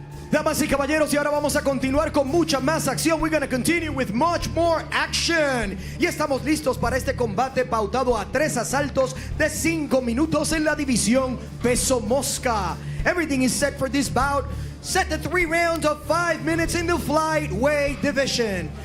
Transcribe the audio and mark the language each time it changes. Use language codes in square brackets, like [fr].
[es] Damas y caballeros, y ahora vamos a continuar con mucha más acción. [en] We're going to continue with much more action. [es] Y estamos listos para este combate pautado a 3 asaltos de 5 minutos en la división peso mosca. [en] Everything is set for this bout. Set the 3 rounds of 5 minutes in the flyweight division.